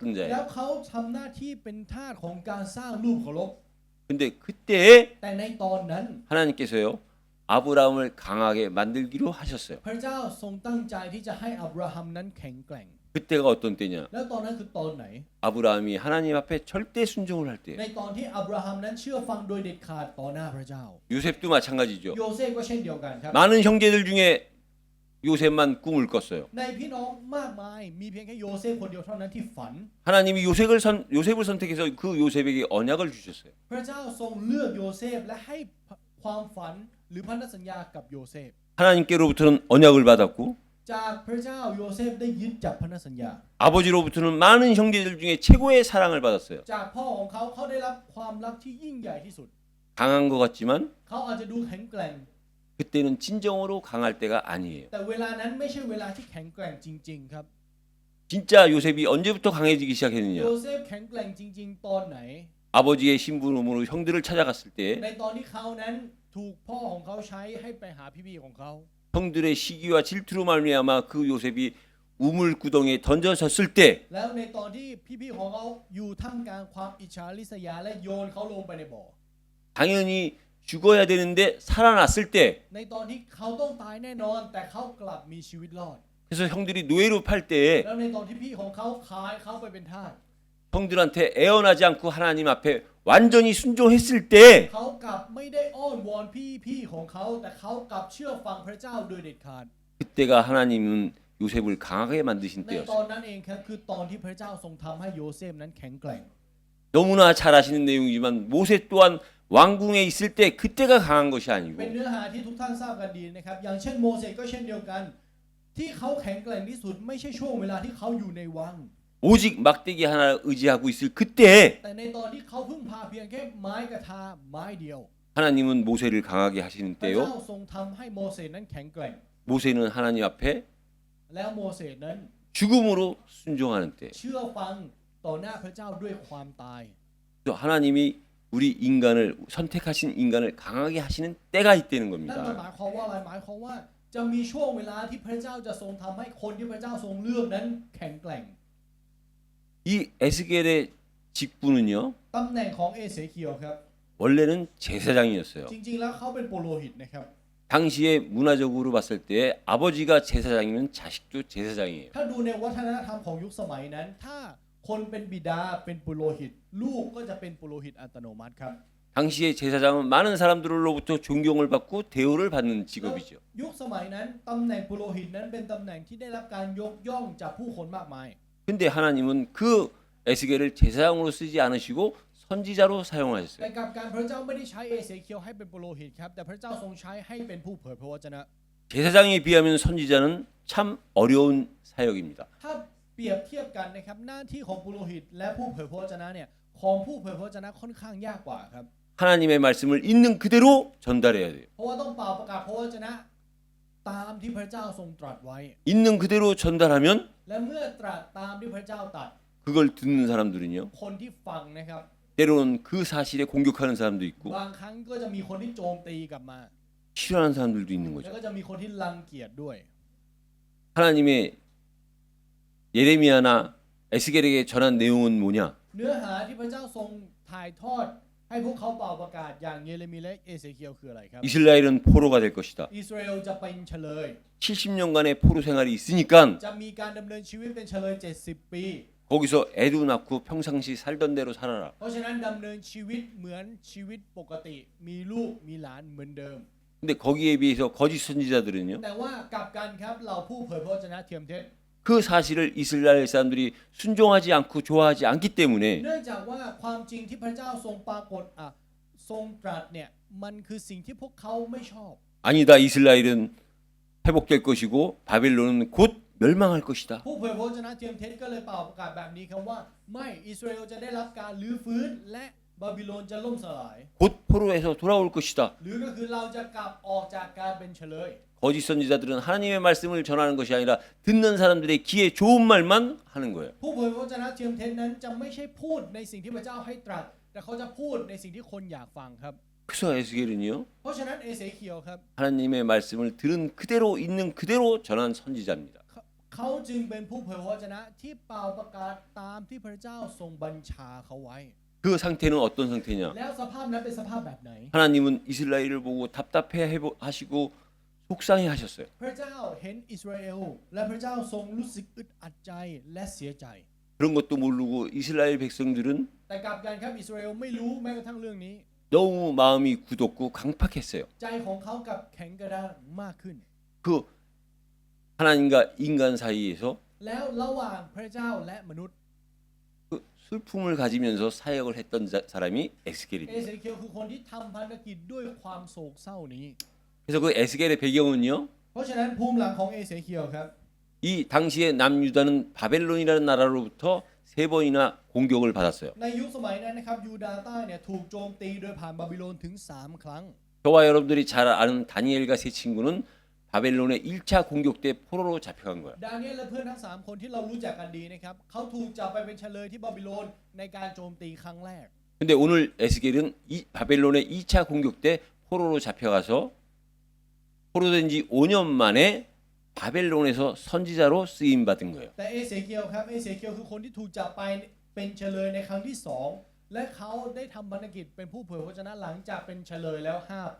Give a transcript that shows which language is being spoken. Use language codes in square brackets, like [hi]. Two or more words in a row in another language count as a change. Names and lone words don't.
[th] แล้ว [ko] 자예요. [th] เขาทำหน้าที่เป็นทาสของการสร้างรูปเคารพ [ko] 근데 그때에 [th] แต่ในตอนนั้น [ko] 하나님께서요. 아브라함을 강하게 만들기로 하셨어요. [th] พระเจ้าทรงตั้งใจที่จะให้อับราฮัมนั้นแข็งแกร่ง [ko] 그때가 어떤 때냐? [th] แล้วตอนนั้นคือตอนไหน [ko] 아브라함이 하나님 앞에 절대 순종을 할 [th] ใน [ko] 때예요. [th] ตอนที่อับราฮัมนั้นเชื่อฟังโดยเด็ดขาดต่อหน้าพระเจ้า [ko] 요셉도 마찬가지죠. [th] โยเซฟก็เช่นเดียวกันครับ [ko] 많은 형제들 중에 요셉만 꿈을 꿨어요. [th] ในพี่น้องมากมายมีเพียงแค่โยเซฟคนเดียวเท่านั้นที่ฝัน [ko] 하나님이 요셉을 선택해서 그 요셉에게 언약을 주셨어요. [th] พระเจ้าทรงเลือกโยเซฟและให้ความฝันหรือพันธสัญญากับโยเซฟ [ko] 하나님께로부터는 언약을 받았고 [th] จากพระเจ้าโยเซฟได้ยึดจับพันธสัญญา [ko] 아버지로부터는 많은 형제들 중에 최고의 사랑을 받았어요. [th] จากพ่อของเขาเขาได้รับความรักที่ยิ่งใหญ่ที่สุด [ko] 강한 것 같지만 [th] เขาอาจจะดูแข็งแกร่ง [ko] 그때는 진정으로 강할 때가 아니에요. [th] แต่เวลานั้นไม่ใช่เวลาที่แข็งแกร่งจริงๆครับ [ko] 진짜 요셉이 언제부터 강해지기 [th] โย [ko] 시작했느냐? [th] เซฟแข็งแกร่งจริงๆ ตอนไหน [ko] 아버지의 심부름으로 형들을 찾아갔을 때 [th] ในตอนที่เขานั้นถูกพ่อของเขาใช้ให้ไปหาพี่ๆของเขา [ko] 형들의 시기와 질투로 말미암아 그 요셉이 우물구덩이에 던져졌을 때 [th] แล้วในตอนที่พี่ๆของเขาอยู่ท่ามกลางความอิจฉาริษยาและโยนเขาลงไปในบ่อ [ko] 당연히 죽어야 되는데 살아났을 때 [th] ในตอนที่เขาต้องตายแน่นอนแต่เขากลับมีชีวิตรอด [ko] 그래서 형들이 노예로 팔 때에 [th] แล้วในตอนที่พี่ของเขาขายเขาไปเป็นทาส [ko] 형들한테 애원하지 않고 하나님 앞에 완전히 순종했을 때 [th] เขากลับไม่ได้อ้อนวอนพี่ของเขาแต่เขากลับเชื่อฟังพระเจ้าโดยเด็ดขาด [ko] 그때가 하나님은 요셉을 강하게 만드신 [th] ในต [ko] 때였어요. [th] อนนั้นเองครับคือตอนที่พระเจ้าทรงทำให้โยเซฟนั้นแข็งแกร่ง [ko] 너무나 잘 아시는 내용이지만 모세 또한 왕궁에 있을 때 그때가 강한 것이 [th] เป็น [ko] 아니고 [th] เนื้อหาที่ทุกท่านทราบกันดีนะครับอย่างเช่นโมเสสก็เช่นเดียวกัน ที่เขาแข็งแกร่งที่สุดไม่ใช่ช่วงเวลาที่เขาอยู่ในวัง [ko] 오직 막대기 하나 의지하고 있을 그때 [th] แต่ในตอนที่เขาพึ่งพาเพียงแค่ไม้กระทาไม้เดียว [ko] 하나님은 모세를 강하게 하시는 [th] พระเจ้า [ko] 때요. [th] ทรงทำให้โมเสสนั้นแข็งแกร่ง [ko] 모세는 하나님 앞에 [th] แล้วโมเสสนั้น [ko] 죽음으로 순종하는 때 [th] เชื่อฟังต่อหน้าพระเจ้าด้วยความตาย [ko] 또 하나님이 우리 인간을 선택하신 인간을 강하게 하시는 때가 있다는 [th] นั่นมันห [ko] 겁니다. [th] มายความว่าอะไรหมายความว่าจะมีช่วงเวลาที่พระเจ้าจะทรงทำให้คนที่พระเจ้าทรงเลือกนั้นแข็งแกร่ง [ko] 이 에스겔의 직분은요 [th] ตำแหน่งของเอเสเคียวครับ [ko] 원래는 제사장이었어요. [th] จริงๆแล้วเขาเป็นปุโรหิตนะครับ [ko] 당시에 문화적으로 봤을 때 아버지가 제사장이면 자식도 제사장이에요. [th] ถ้าดูในวัฒนธรรมของยุคสมัยนั้น ถ้าคนเป็นบิดาเป็นปุโรหิต ลูกก็จะเป็นปุโรหิตอัตโนมัติครับ [ko] 당시에 제사장은 많은 사람들로부터 존경을 받고 대우를 받는 [th] แล้ว [ko] 직업이죠. [th] ยุคสมัยนั้นตำแหน่งปุโรหิตนั้นเป็นตำแหน่งที่ได้รับการยกย่องจากผู้คนมากมาย [ko] 근데 하나님은 그 에스겔을 제사장으로 쓰지 않으시고 선지자로 [th] แต่ [ko] 사용하셨어요. [th] กลับการพระเจ้าไม่ได้ใช้เอเสเคียวให้เป็นปุโรหิตครับแต่พระเจ้าทรงใช้ให้เป็นผู้เผยพระวจนะ [ko] 제사장에 비하면 선지자는 참 어려운 사역입니다. [th] ถ้าเปรียบเทียบกันนะครับหน้าที่ของปุโรหิต และผู้เผยพระวจนะเนี่ยของผู้เผยพระวจนะค่อนข้างยากกว่าครับ [ko] 하나님의 말씀을 있는 그대로 전달해야 돼요. [th] เพราะว่าต้องเป่าประกาศพระวจนะตามที่พระเจ้าทรงตรัสไว้ [ko] 있는 그대로 전달하면 [th] และเมื่อตรัสตามที่พระเจ้าตรัส [ko] 그걸 듣는 사람들은요. [th] คนที่ฟังนะครับ [ko] 때로는 그 사실에 공격하는 사람도 있고 [th] บางครั้งก็จะมีคนที่โจมตีกลับมา [ko] 싫어하는 사람들도 있는 [th] แล้ว [ko] 거죠. [th] ก็จะมีคนที่รังเกียจด้วย [ko] 하나님의 예레미야나 에스겔에게 전한 내용은 뭐냐? [th] เนื้อหาที่พระเจ้าทรงถ่ายทอด ให้พวกเขาเป่าประกาศอย่างเยเรมีและเอเสเคียวคืออะไรครับ [ko] 이스라엘은 포로가 될 것이다. [th] อิสราเอลจะเป็นเฉลย [ko] 70년간의 포로 생활이 있으니까 [th] จะมีการดำเนินชีวิตเป็นเฉลย70 ปี [ko] 거기서 애도 낳고 평상시 살던 대로 살아라. [th] เพราะฉะนั้นดำเนินชีวิตเหมือนชีวิตปกติ มีลูกมีหลานเหมือนเดิม [ko] 근데 거기에 비해서 거짓 선지자들은요. [th] แต่ว่ากลับกันครับเราผู้เผยพระวจนะเทียมเท็จ [ko] 그 사실을 이스라엘 사람들이 순종하지 않고 좋아하지 않기 때문에 [th] เนื่องจากว่าความจริงที่พระเจ้าทรงปรากฏทรงตรัสเนี่ยมันคือสิ่งที่พวกเขาไม่ชอบ [ko] 아니다. 이스라엘은 회복될 것이고 바벨론은 곧 멸망할 것이다. [th] ผู้เผยพระวจนะเทียมเท็จก็เลยเป่าประกาศแบบนี้ครับว่าไม่อิสราเอลจะได้รับการลื้อฟื้นและบาบิโลนจะล่มสลาย [ko] 곧 포로에서 돌아올 것이다. [th] หรือก็คือเราจะกลับออกจากการเป็นเฉลย [ko] 거짓 선지자들은 하나님의 말씀을 전하는 것이 아니라 듣는 사람들의 귀에 좋은 말만 하는 거예요. [th] ผู้เผยพระวจนะเทียมเท็จนั้นจะไม่ใช่พูดในสิ่งที่พระเจ้าให้ตรัส แต่เขาจะพูดในสิ่งที่คนอยากฟังครับ [ko] 그래서 에스겔은요. [th] เพราะฉะนั้นเอเสเคียวครับ [ko] 하나님의 말씀을 들은 그대로 있는 그대로 전한 선지자입니다. [th] เขาจึงเป็นผู้เผยพระวจนะที่เป่าประกาศตามที่พระเจ้าทรงบัญชาเขาไว้ [ko] 그 상태는 어떤 상태냐? [th] แล้วสภาพนั้นเป็นสภาพแบบไหน [ko] 하나님은 이스라엘을 보고 답답해 하시고 속상해 하셨어요. [th] พระเจ้าเห็นอิสราเอลและพระเจ้าทรงรู้สึกอึดอัดใจและเสียใจ [ko] 그런 것도 모르고 이스라엘 백성들은 [th] แต่กลับกันครับอิสราเอลไม่รู้แม้กระทั่งเรื่องนี้ [ko] 너무 마음이 굳었고 강팍했어요. [th] ใจของเขากับแข็งกระด้างมากขึ้น [ko] 그 하나님과 인간 사이에서 [th] แล้วระหว่างพระเจ้าและมนุษย์ [ko] 그 슬픔을 가지면서 사역을 했던 사람이 [th] เอ [ko] 에스겔입니다. [th] เสเคียวคือคนที่ทำพันธกิจด้วยความโศกเศร้านี้ [ko] 그래서 그 에스겔의 배경은요. [th] เพราะฉะนั้นภูมิหลังของเอเสเคียวครับ [ko] 이 당시에 남유다는 바벨론이라는 나라로부터 3번이나 공격을 받았어요. [th] ในยุคสมัยนั้นนะครับยูดาห์ใต้เนี่ยถูกโจมตีโดยผ่านบาบิโลนถึง3 ครั้ง [ko] 저와 여러분들이 잘 아는 다니엘과 세 친구는 바벨론의 1차 공격 때 포로로 잡혀간 거야. [th] ดาเนียลและเพื่อนทั้ง3 คนที่เรารู้จักกันดีนะครับเขาถูกจับไปเป็นเฉลยที่บาบิโลนในการโจมตีครั้งแรก [ko] 근데 오늘 에스겔은 이 바벨론의 2차 공격 때 포로로 잡혀가서 포로된 지 5년 만에 바벨론에서 선지자로 쓰임 받은 거예요. [th] แต่เอเสเคียวครับเอเสเคียวคือคนที่ถูกจับไปเป็นเฉลยในครั้งที่2และเขาได้ทำภารกิจเป็นผู้เผยพระวจนะหลังจากเป็นเฉลยแล้ว5 ปี